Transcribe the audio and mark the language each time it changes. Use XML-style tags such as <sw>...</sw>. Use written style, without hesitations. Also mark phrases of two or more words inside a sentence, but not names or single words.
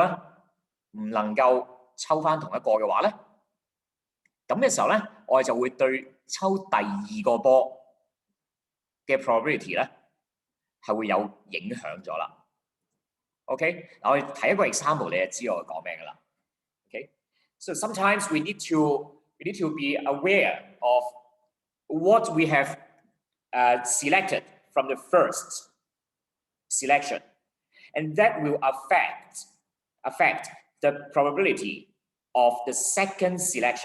<yue>唔能夠抽翻同一個嘅話咧，咁嘅時候咧，我哋就會對抽第二個波嘅 probability 咧係會有影響咗啦。OK， 嗱我哋睇一個 example， 你就知我講咩噶啦。</yue> <en>OK，so sometimes we need to be aware of what we have selected from the first selection, and that will affect the probability of the second selection.</en>